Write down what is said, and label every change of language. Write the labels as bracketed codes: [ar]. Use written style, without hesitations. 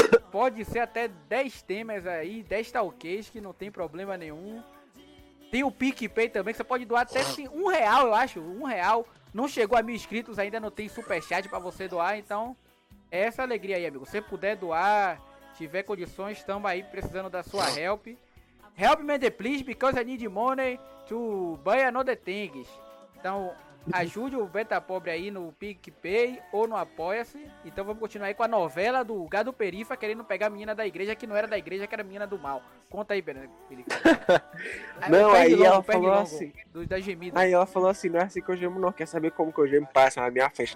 [pt] Pode ser até 10 temas aí, 10 talkies, que não tem problema nenhum. Tem o PicPay também, que você pode doar até R$1, eu acho. R$1. Não chegou a 1.000 inscritos, ainda não tem superchat pra você doar, então... Essa alegria aí, amigo. Se puder doar, tiver condições, estamos aí precisando da sua help. [en] Help me, the please, because I need money to buy another thing. [pt] Então, ajude o Beta Pobre aí no PicPay ou no Apoia-se. Então, vamos continuar aí com a novela do Gado Perifa querendo pegar a menina da igreja, que não era da igreja, que era a menina do mal. Conta aí, Beto. Não, aí longo, ela falou longo, assim... Da gemida. Aí ela falou assim, não é assim que eu gemo não, quer saber como que eu gemo, parça, na minha frente.